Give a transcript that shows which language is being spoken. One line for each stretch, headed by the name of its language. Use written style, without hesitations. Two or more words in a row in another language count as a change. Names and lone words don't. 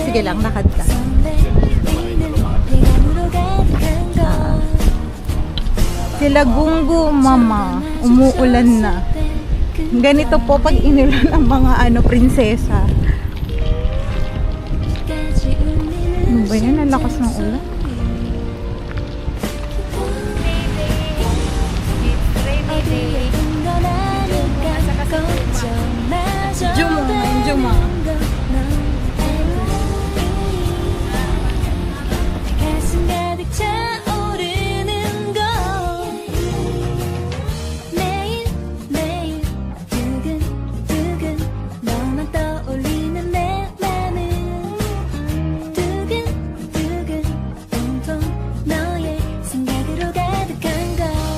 Filipino: Sige lang, lakad ka. Sila Gunggu, mama. Umuulan na. Ganito po pag inulan ng mga prinsesa. ba yan? Ang lakas ng ulan. Juma.
Korean: 가슴 가득 차오르는 거 매일매일 두근두근 너만 떠올리는 내 맘은 두근두근 온통 너의 생각으로 가득한 거